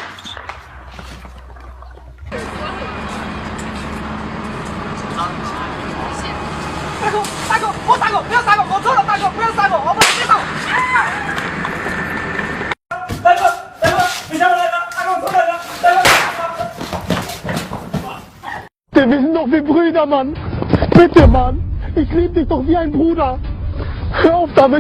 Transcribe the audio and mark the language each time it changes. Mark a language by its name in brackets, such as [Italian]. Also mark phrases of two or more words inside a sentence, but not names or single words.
[Chinese] 大哥，不要杀我，我错了，大哥，不要杀我，我不能接受。大哥，别杀我，大哥，我错了， [German] Wir sind doch wie Brüder, Mann. Bitte, Mann. Ich liebe dich doch wie ein Bruder. Hör auf damit.